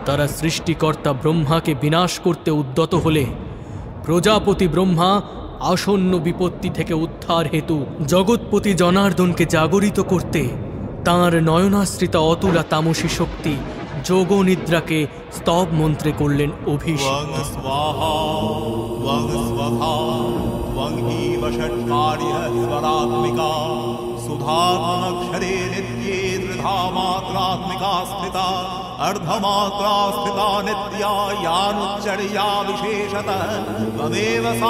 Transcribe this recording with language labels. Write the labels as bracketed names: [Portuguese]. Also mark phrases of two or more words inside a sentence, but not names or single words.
[Bangla] তারা সৃষ্টিকর্তা ব্রহ্মাকে বিনাশ করতে উদ্যত হলে প্রজাপতি ব্রহ্মা আসন্ন বিপত্তি থেকে উদ্ধার হেতু জগৎপতি জনার্দনকে জাগরিত করতে তাঁর নয়নাশ্রিতা অতুলা তামসী শক্তি যোগ নিদ্রাকে স্তব মন্ত্রে করলেন অভিষেক। [Sanskrit] सुधात्मक्षरे नित्ये त्रिधा मात्रात्मिका स्थिता अर्धमात्रा स्थिता नित्या यानुच्चर्या विशेषतः त्वमेव सा